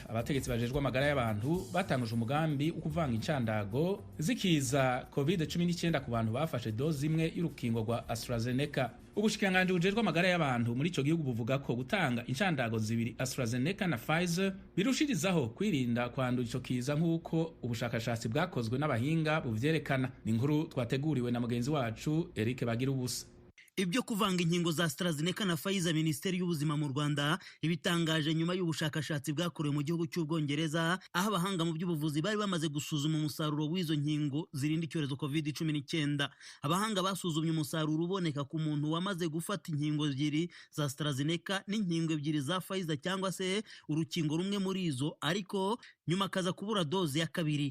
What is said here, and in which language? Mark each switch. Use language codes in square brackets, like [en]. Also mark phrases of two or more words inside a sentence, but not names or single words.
[rn] Abategetsi bajejwe amagara y'abantu batanguje umugambi wo kuvanga incandago zikiza COVID-19 ku bantu bafashe dozi imwe y'urukingo rwa AstraZeneca. Ubushikiranganji bujejwe amagara y'abantu muri ico gihugu buvuga ko gutanga incandago zibiri AstraZeneca na Pfizer birushirizaho kwirinda kwandura ico kiza nk'uko ubushakashatsi bwakozwe n'abahinga buvyerekana. [rw] Ni inkuru twateguriwe na mugenzi wacu Eric Bagirubusa. Ibyo kuvanga inkingo za AstraZeneca na Pfizer, Minisiteri y'Ubuzima mu Rwanda ibitangaje nyuma y'ubushakashatsi bwakorewe mu gihugu cy'Ubwongereza, aho abahanga mu by'ubuvuzi bari bamaze gusuzuma umusaruro w'izo nkingo zirinda icyorezo COVID-19. Abahanga basuzumye umusaruro uboneka ku muntu wamaze gufata inkingo ebyiri za AstraZeneca n'inkingo ebyiri za Pfizer cyangwa se urukingo rumwe muri izo, ariko nyuma akaza kubura doze ya kabiri.